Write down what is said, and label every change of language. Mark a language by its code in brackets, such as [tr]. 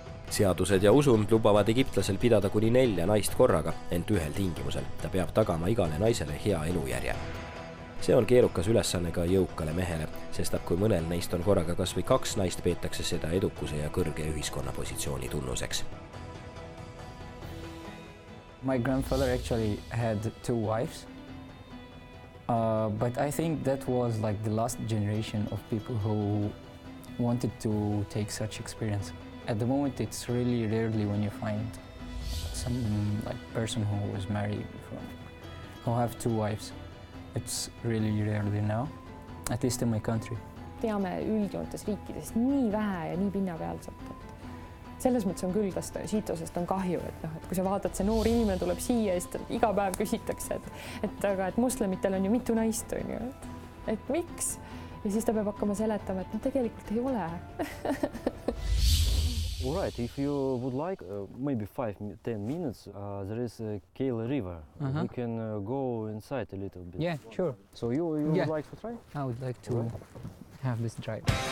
[et] Seadused ja usund lubavad egiptlasel pidada kuni 4 naist korraga, ent ühel tingimusel. Ta peab tagama igale naisele hea elujärje. See on keerukas ülesanne ka jõukale mehele, sest kui mõnel neist on korraga kas või 2 naist, peetakse seda edukuse ja kõrge ühiskonnapositsiooni tunnuseks. [en] My grandfather actually had 2 wives, but I think that was like the last generation of people who wanted to take such experience. At the moment, it's really rarely when you find some like person who was married before, who have 2 wives. It's really rarely now, at least in my country. [et] Teame üldjoontes riikidest nii vähe ja nii pinnapealselt. Selles mõttes on küll Shiitosest on kahju, et kui sa vaatad, see noor inimene tuleb siia ja siis iga päev küsitakse, et moslemitel on ju mitu naist, on ju, et miks? Ja siis ta peab hakkama seletama, et tegelikult ei ole. [en] All right, if you would like, maybe 5-10 minutes, there is a Kale River. We can go inside a little bit. Yeah, sure. So you would like to try? I would like to have this drive.